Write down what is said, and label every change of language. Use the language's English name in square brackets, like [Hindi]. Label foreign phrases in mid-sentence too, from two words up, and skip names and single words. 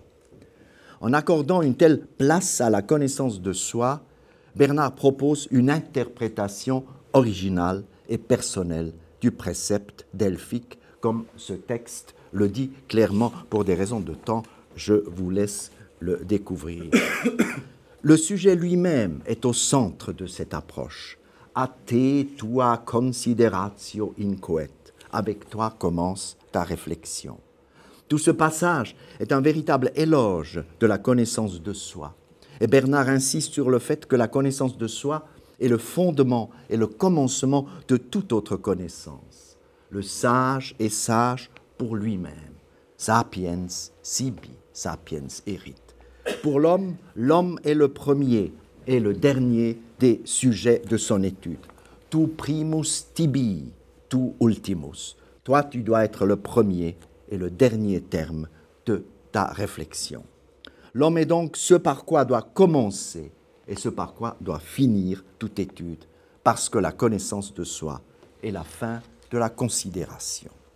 [French] En accordant une telle place à la connaissance de soi, Bernard propose une interprétation originale et personnelle du précepte delphique, comme ce texte le dit clairement. Pour des raisons de temps, je vous laisse le découvrir. Le sujet lui-même est au centre de cette approche. [Latin] A te tua consideratio incoet. [French] Avec toi commence ta réflexion. Tout ce passage est un véritable éloge de la connaissance de soi. Et Bernard insiste sur le fait que la connaissance de soi est le fondement et le commencement de toute autre connaissance. Le sage est sage pour lui-même. [Latin] Sapiens sibi, sapiens erit. [French] Pour l'homme, l'homme est le premier et le dernier des sujets de son étude. [Latin] Tu primus tibi, tu ultimus. [French] Toi, tu dois être le premier et le dernier terme de ta réflexion. L'homme est donc ce par quoi doit commencer et ce par quoi doit finir toute étude, parce que la connaissance de soi est la fin de la considération.